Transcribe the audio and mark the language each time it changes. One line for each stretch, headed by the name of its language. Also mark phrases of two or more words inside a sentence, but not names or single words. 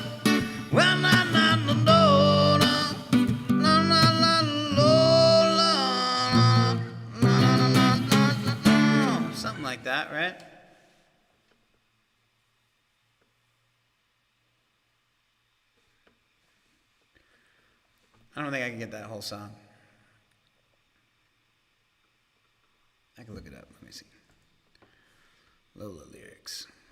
English: Well na na na lola, na na na lola, na na na na na na. Something like that, right? I don't think I can get that whole song. I can look it up. Let me see. Lola lyrics.